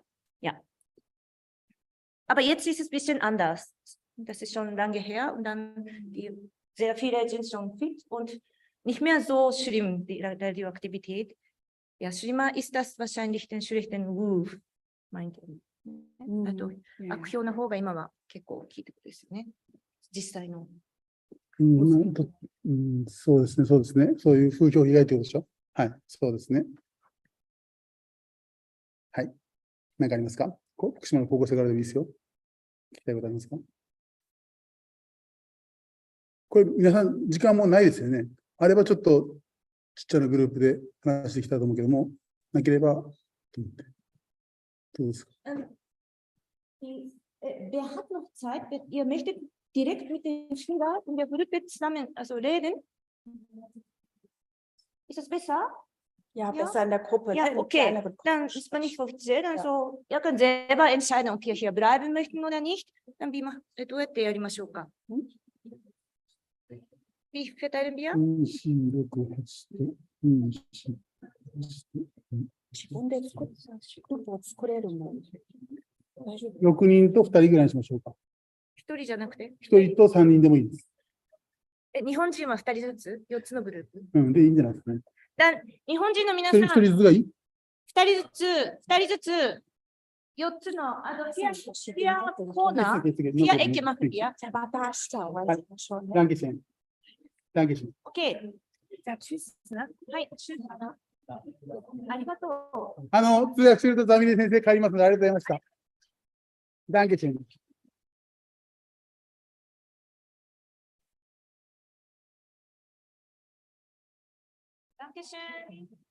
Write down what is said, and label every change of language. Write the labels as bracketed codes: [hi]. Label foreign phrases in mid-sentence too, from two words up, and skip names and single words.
[de] Ja. Aber jetzt ist es ein bisschen anders. Das ist schon lange her und dann sehr viele sind schon fit und nicht mehr so schlimm, die Radioaktivität. Ja, schlimmer ist das wahrscheinlich den schlechten Ruf, meint er. [ja] 悪評の方が今は結構大きいってことですよね。実際の。そうですね、そうですね。そういう風評被害ということでしょ。はい、そうですね。はい。何かありますか？福島の高校生からでもいいですよ。聞きたいことありますか？これ、皆さん、時間もないですよね。あればちょっとちっちゃなグループで話してきたと思うけども、なければ、どうですか？ [de] Wer hat noch Zeit? Ihr möchtet direkt mit den Schülern in der Gruppe zusammen reden? Ist das besser? Ja, besser in der Gruppe. Ja, in okay. kleineren Gruppen. Dann ist man nicht offiziell. Also, ihr könnt selber entscheiden, ob ihr hier bleiben möchten oder nicht. Dann wie [ja] どうやってやりましょうか? [de] Wie verteilen wir? [ja] 自分で作ったグループを作れるもん。 6人と2人ぐらいにしましょうか。 1人じゃなくて 1人と3人でもいいです。日本人は2人ずつ ?4 つのグループ。で、いいんじゃないですかね。日本人の皆さん、 1人ずつがいい？ 2人ずつ、4つの、 [de] vier Corner, vier Ecke machen wir. Dankeschön. Dankeschön. Okay. Ja, tschüss. [ja] はい、tschüss. ありがとう。通訳するとザミネ先生帰りますので、ありがとうございました。Dankeschön. [de] Dankeschön.